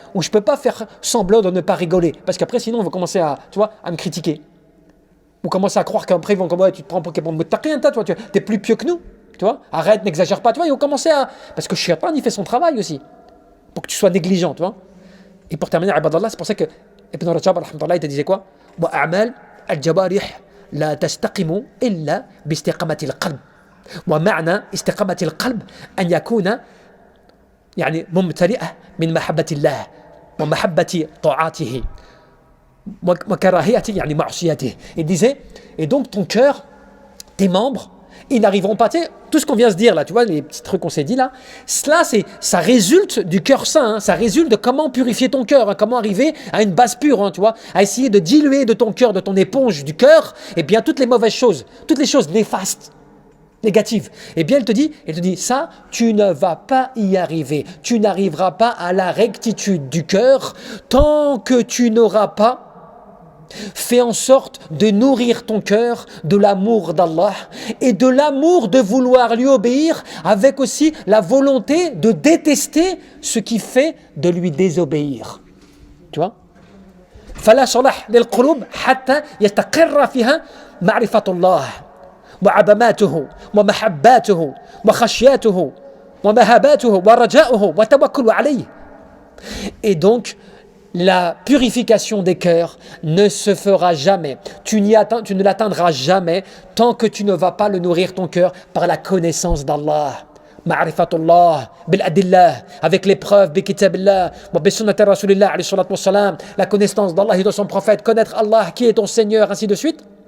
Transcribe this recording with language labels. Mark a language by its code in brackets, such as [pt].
[fr] Ou je ne peux pas faire semblant de ne pas rigoler. Parce qu'après, sinon, on va commencer à me critiquer. Ou commencer à croire qu'après, ils vont comme, ouais, tu te prends pour quelqu'un de t'as rien, toi, tu es plus pieux que nous. Tu vois, arrête, n'exagère pas. Tu vois, ils vont commencer à... Parce que Shaitan, il fait son travail aussi. Pour que tu sois négligent, tu vois. Et pour terminer, Ibadallah, c'est pour ça que Ibn Rajab, rahmatullah, il te disait quoi? [ar] وَأَعْمَالْ الْجَوَارِحِ لَا تَسْتَقِمُ إِلَّا بِاسْتِقَامَةِ الْقَلْبِ وَمَعْنَى استقامة القلب أن يكون يعني ممتلئة من محبة الله ومحبة طاعاته وكراهية يعني معصيته. [fr] Il disait, et donc ton cœur, tes membres, ils n'arriveront pas, tu sais, tout ce qu'on vient de se dire là, tu vois, les petits trucs qu'on s'est dit là, ça résulte du cœur saint, ça résulte de comment purifier ton cœur, comment arriver à une base pure, tu vois, à essayer de diluer de ton cœur, de ton éponge du cœur, et bien toutes les mauvaises choses, toutes les choses néfastes, négatives. Et bien elle te dit, ça, tu ne vas pas y arriver, tu n'arriveras pas à la rectitude du cœur tant que tu n'auras pas fais en sorte de nourrir ton cœur de l'amour d'Allah et de l'amour de vouloir lui obéir, avec aussi la volonté de détester ce qui fait de lui désobéir. Tu vois? [ar] فلا صلاح للقلوب حتى يستقر فيها معرفة الله وعظماته ومحباته وخشياته ومهاباته ورجاؤه وتوكل عليه. [fr] Et donc la purification des cœurs ne se fera jamais. Tu ne l'atteindras jamais tant que tu ne vas pas le nourrir ton cœur par la connaissance d'Allah. Ma'rifatullah, bil adillah, avec les preuves, bi kitabillah, wa bi sunnati rasulillah, alayhi salatu wassalam, la connaissance d'Allah et de son prophète, connaître Allah qui est ton Seigneur, ainsi de suite.